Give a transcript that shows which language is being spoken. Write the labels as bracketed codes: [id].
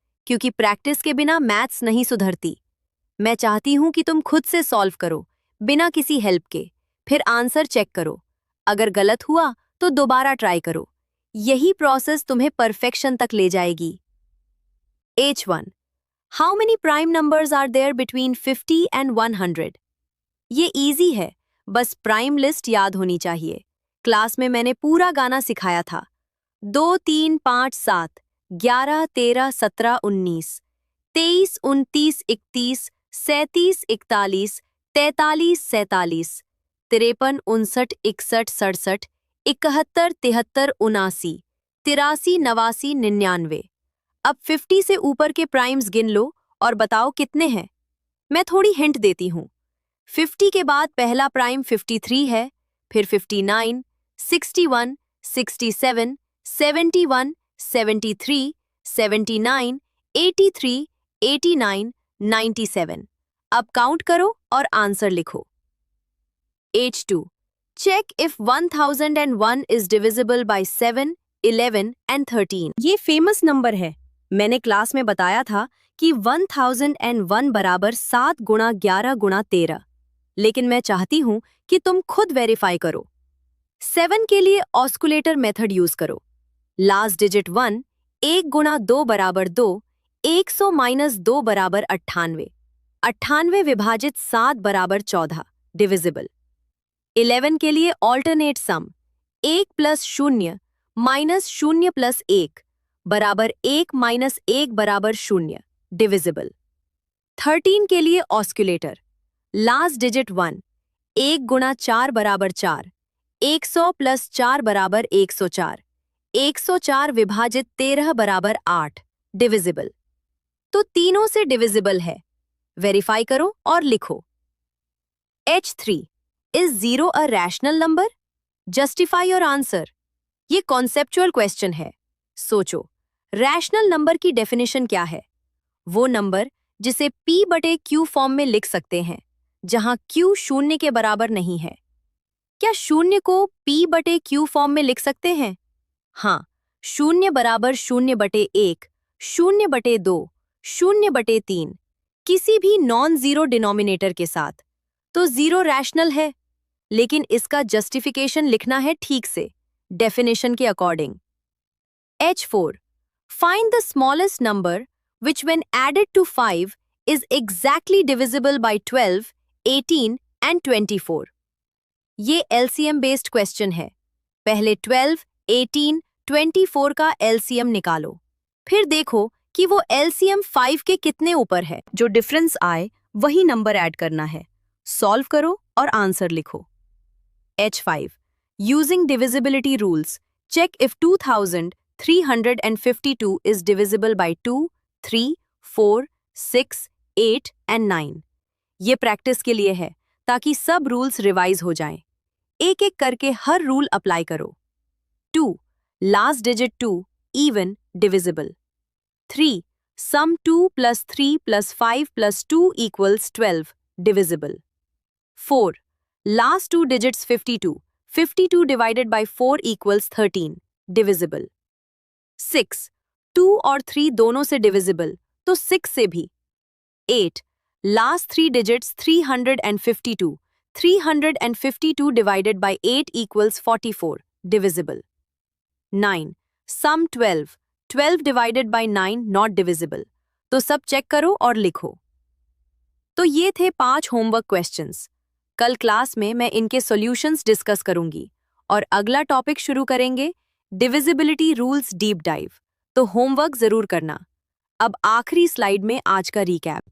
[hi] क्योंकि प्रैक्टिस के बिना मैथ्स नहीं सुधरती। मैं चाहती हूँ कि तुम खुद से सॉल्व करो, बिना किसी हेल्प के, फिर आंसर चेक करो। अगर गलत हुआ तो दोबारा ट्राई करो। यही प्रोसेस तुम्हें परफेक्शन तक ले जाएगी। [en] H1. How many prime numbers are there between 50 and 100? [hi] ये इजी है, बस प्राइम लिस्ट याद होनी चाहिए। क्लास में मैंने पूरा गाना सिखाया था। 2, 3, 5, 7, 11, 13, 17, 19, 23, 29, 31, 37, 41, 43, 47, 53, 59, 61, 67, 71, 73, 79, 83, 89, 99। अब 50 से ऊपर के प्राइम्स गिन लो और बताओ कितने हैं। मैं थोड़ी हिंट देती हूँ। 50 के बाद पहला प्राइम 53 है, फिर 59, 61, 67, 71, 73, 79, 83, 89, 97। अब काउंट करो और आंसर लिखो। [en] H2. Check if 1001 is divisible by 7, 11 and 13। [hi] ये फेमस नंबर है। मैंने क्लास में बताया था कि 1001 बराबर 7 गुणा 11 गुणा 13। लेकिन मैं चाहती हूं कि तुम खुद वेरीफाई करो। 7 के लिए ऑस्कुलेटर मेथड यूज करो। लास्ट डिजिट 1, 1 गुणा 2 बराबर 2, 100 माइनस 2 बराबर 98, 98 विभाजित 7 बराबर 14, डिविजिबल। 11 के लिए ऑल्टरनेट सम, 1 प्लस 0 माइनस 0 प्लस 1 बराबर 1 माइनस 1 बराबर 0, डिविजिबल। 13 के लिए ऑस्कुलेटर, लास्ट डिजिट 1, 1 गुणा 4 बराबर 4, 100 प्लस 4 बराबर 104, 104 विभाजित 13 बराबर 8, डिविजिबल। तो तीनों से डिविजिबल है। वेरीफाई करो और लिखो। [en] H3. Is 0 a rational number? Justify your answer. [hi] ये कॉन्सेप्चुअल क्वेश्चन है। सोचो, रैशनल नंबर की डेफिनेशन क्या है? वो नंबर जिसे p/q फॉर्म में लिख सकते हैं, जहां q शून्य के बराबर नहीं है। क्या शून्य को p/q फॉर्म में लिख सकते हैं? हाँ, शून्य बराबर 0/1, 0/2, 0/3, किसी भी नॉन जीरो डिनोमिनेटर के साथ। तो जीरो रैशनल है, लेकिन इसका जस्टिफिकेशन लिखना है ठीक से, डेफिनेशन के according. [en] H4. Find the smallest number which when added to 5 is exactly divisible by 12, 18 and 24. [hi] ये LCM बेस्ड क्वेश्चन है। पहले 12, 18, 24 का LCM निकालो, फिर देखो कि वो LCM 5 के कितने ऊपर है। जो डिफरेंस आए वही नंबर ऐड करना है। सॉल्व करो और आंसर लिखो। H5. [en] Using divisibility rules, check if 2352 is divisible by 2, 3, 4, 6, 8 and 9. [hi] ये प्रैक्टिस के लिए है ताकि सब रूल्स रिवाइज हो जाएं। एक एक करके हर रूल अप्लाई करो। [en] 2. Last digit 2, even, divisible. 3. Sum 2 plus 3 plus 5 plus 2 equals 12, divisible. 4. Last two digits 52. 52 divided by 4 equals 13, divisible. 6. [hi] 2 और 3 दोनों से divisible, तो 6 से भी। [en] 8. Last three digits 352. 352 divided by 8 equals 44, divisible. 9. Sum 12. 12 divided by 9 not divisible. [hi] तो सब check करो और लिखो। तो ये थे 5 होमवर्क क्वेश्चंस। कल क्लास में मैं इनके सॉल्यूशंस डिस्कस करूंगी और अगला टॉपिक शुरू करेंगे डिविजिबिलिटी रूल्स डीप डाइव। तो होमवर्क जरूर करना। अब आखिरी स्लाइड में आज का रिकैप।